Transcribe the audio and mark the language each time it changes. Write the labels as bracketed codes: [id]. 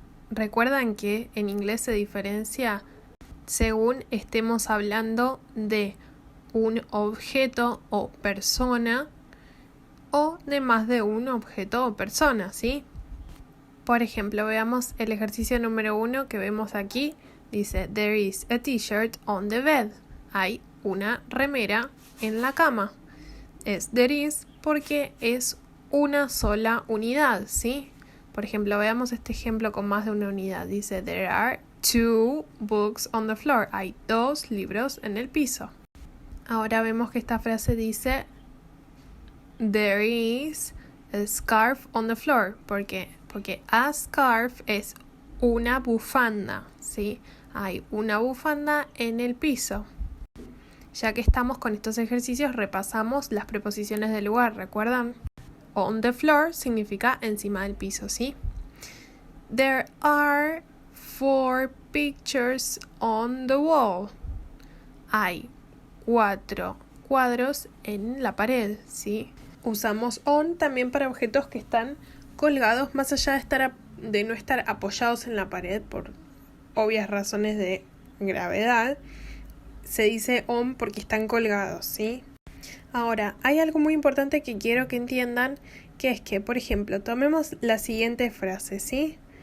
[es] Recuerdan que en inglés se diferencia según estemos hablando de un objeto o persona o de más de un objeto o persona, ¿sí? Por ejemplo, veamos el ejercicio número 1 que vemos aquí. Dice, [en] there is a t-shirt on the bed. [es] Hay una remera en la cama. Es [en] there is [es] porque es una sola unidad, ¿sí? Por ejemplo, veamos este ejemplo con más de una unidad. Dice, [en] there are 2 books on the floor. [es] Hay 2 libros en el piso. Ahora vemos que esta frase dice, [en] there is a scarf on the floor. [es] ¿Por qué? Porque [en] a scarf [es] es una bufanda, ¿sí? Hay una bufanda en el piso. Ya que estamos con estos ejercicios, repasamos las preposiciones del lugar, ¿recuerdan? [en] On the floor [es] significa encima del piso, ¿sí? [en] There are 4 pictures on the wall. [es] Hay 4 cuadros en la pared, ¿sí? Usamos on también para objetos que están colgados más allá de no estar apoyados en la pared por obvias razones de gravedad. Se dice on porque están colgados, ¿sí? Ahora, hay algo muy importante que quiero que entiendan, que es que, por ejemplo, tomemos la siguiente frase, ¿sí?